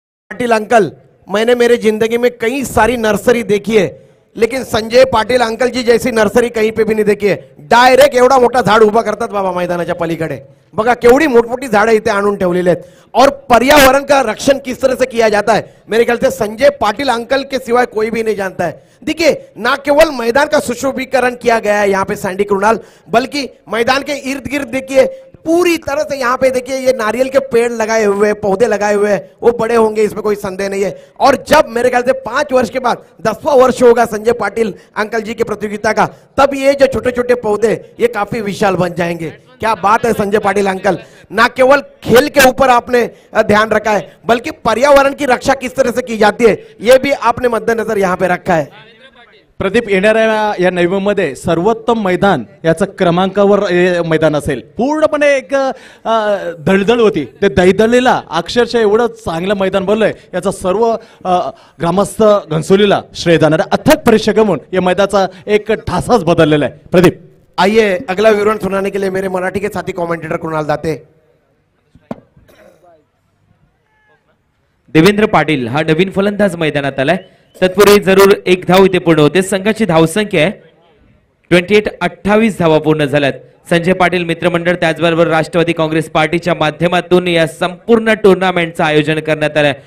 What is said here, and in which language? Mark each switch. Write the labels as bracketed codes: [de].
[hi] Patil uncle, मैंने मेरे जिंदगी में कई सारी नर्सरी देखी है, लेकिन संजय पाटिल अंकल जी जैसी नर्सरी कहीं पे भी नहीं देखी है। [mr] डायरेक्ट एवढा मोठा झाड उभा करतात बाबा मैदानाच्या पलीकडे। बघा केवढी मोठमोठी झाडं इथे आणून ठेवलेली आहेत, [hi] और पर्यावरण का रक्षण किस तरह से किया जाता है, मेरे ख्याल से संजय पाटिल अंकल के सिवाय कोई भी नहीं जानता है। देखिए, ना केवल मैदान का सुशोभीकरण किया गया है यहाँ पे सैंडी कृणाल, बल्कि मैदान के इर्द गिर्द देखिए पूरी तरह से यहाँ पे देखिए ये नारियल के पेड़ लगाए हुए हैं, पौधे लगाए हुए हैं, वो बड़े होंगे, इसमें कोई संदेह नहीं है। और जब मेरे ख्याल से 5 वर्ष के बाद 10वां वर्ष होगा संजय पाटिल अंकल जी की प्रतियोगिता का, तब ये जो छोटे छोटे पौधे ये काफी विशाल बन जाएंगे। क्या बात है संजय पाटिल अंकल, ना केवल खेल के ऊपर आपने ध्यान रखा है, बल्कि पर्यावरण की रक्षा किस तरह से की जाती है ये भी आपने मद्देनजर यहाँ पे रखा है। [mr] प्रदीप, येणाऱ्या या नवी मुंबईमध्ये सर्वोत्तम मैदान याचं क्रमांकावर हे मैदान असेल, पूर्णपणे एक दळदळ होती, ते दैदळीला अक्षरशः एवढं चांगलं मैदान बनलंय याचा सर्व ग्रामस्थ घनसोलीला श्रेय जाणार आहे। अथक परिश्रम घेऊन या मैदानाचा एक ठासाच बदललेला आहे। प्रदीप, [hi] आइए अगला विवरण सुनाने के लिए मेरे मराठी के साथी कमेंटेटर कुणाल दाते। [mr] देवेंद्र पाटील हा नवीन फलंदाज मैदानात आलाय। तत्पूर्वी जरूर एक धाव इथे पूर्ण होते। संघाची धावसंख्या आहे 28, 28 धावा पूर्ण झाल्यात। संजय पाटील मित्रमंडळ त्याचबरोबर राष्ट्रवादी काँग्रेस पार्टीच्या माध्यमातून या संपूर्ण टुर्नामेंटचं आयोजन करण्यात आलंय।